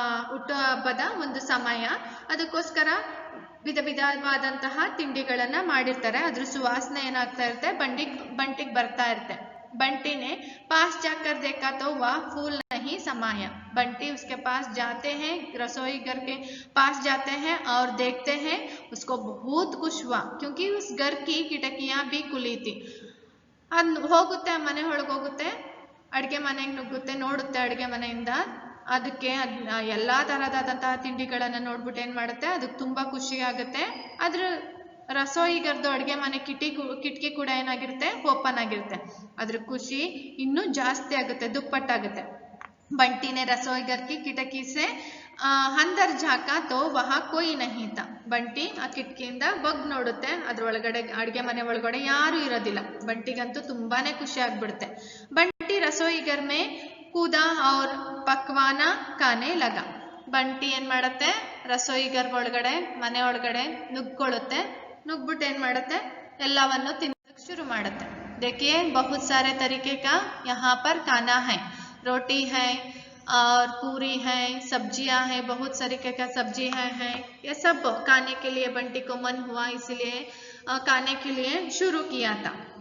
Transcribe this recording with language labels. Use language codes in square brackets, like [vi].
[kn] ಹುಟ್ಟುಹಬ್ಬದ ಒಂದು ಸಮಯ, ಅದಕ್ಕೋಸ್ಕರ ವಿಧ ವಿಧವಾದಂತಹ ತಿಂಡಿಗಳನ್ನ ಮಾಡಿರ್ತಾರೆ. ಅದ್ರ ಸುವಾಸನೆ ಏನಾಗ್ತಾ ಇರುತ್ತೆ, ಬಂಟಿಗೆ ಬರ್ತಾ ಇರುತ್ತೆ. [hi] बंटी ने पास जाकर देखा तो वह फूल नहीं समाया. बंटी उसके पास जाते हैं, रसोई घर के पास जाते हैं और देखते हैं. उसको बहुत खुश हुआ क्योंकि उस घर की खिड़कियां भी खुली थी. [kn] ಅದು ಹೋಗುತ್ತೆ, ಮನೆ ಒಳಗೆ ಹೋಗುತ್ತೆ, ಅಡುಗೆ ಮನೆಗೆ ನುಗ್ಗುತ್ತೆ, ನೋಡುತ್ತೆ ಅಡುಗೆ ಮನೆಯಿಂದ. ಅದಕ್ಕೆ ಎಲ್ಲ ಥರದಾದಂತಹ ತಿಂಡಿಗಳನ್ನು ನೋಡ್ಬಿಟ್ಟು ಏನು ಮಾಡುತ್ತೆ, ಅದಕ್ಕೆ ತುಂಬ ಖುಷಿ ಆಗುತ್ತೆ. ಅದ್ರ ರಸೋಯಿಗರ್ದು ಅಡುಗೆ ಮನೆ ಕಿಟಕಿ ಕೂಡ ಏನಾಗಿರುತ್ತೆ, ಓಪನ್ ಆಗಿರುತ್ತೆ. ಅದ್ರ ಖುಷಿ ಇನ್ನೂ ಜಾಸ್ತಿ ಆಗುತ್ತೆ, ದುಪ್ಪಟ್ಟಾಗುತ್ತೆ. [hi] बंटी ने रसोई घर की खिड़की से अंदर झाका तो वहां कोई नहीं था. [kn] ಬಂಟಿ ಆ ಕಿಟಕಿಯಿಂದ ಬಗ್ ನೋಡುತ್ತೆ, ಅದ್ರೊಳಗಡೆ ಅಡುಗೆ ಮನೆ ಒಳಗಡೆ ಯಾರು ಇರೋದಿಲ್ಲ. ಬಂಟಿಗಂತೂ ತುಂಬಾನೇ ಖುಷಿ ಆಗ್ಬಿಡುತ್ತೆ. [hi] ಬಂಟಿ ರಸೋಯಿ ಘರ್ ಮೇ ಕೂದಾ ಔರ್ ಪಕ್ವಾನ ಖಾನೆ ಲಗಾ. [kn] ಬಂಟಿ ಏನ್ ಮಾಡತ್ತೆ, ರಸೋಯಿ ಘರ್ ಒಳಗಡೆ, ಮನೆ ಒಳಗಡೆ ನುಗ್ಕೊಳ್ಳುತ್ತೆ. ನುಗ್ಬಿಟ್ಟು ಏನ್ ಮಾಡುತ್ತೆ, ಎಲ್ಲವನ್ನು ತಿನ್ನೋದಕ್ಕೆ ಶುರು ಮಾಡುತ್ತೆ. [hi] देखिए बहुत सारे तरीके का यहाँ पर खाना है. रोटी है और पूरी है, सब्जियां हैं, बहुत तरीके का सब्जी है. ये सब खाने के लिए बंटी को मन हुआ, इसलिए खाने के लिए शुरू किया था.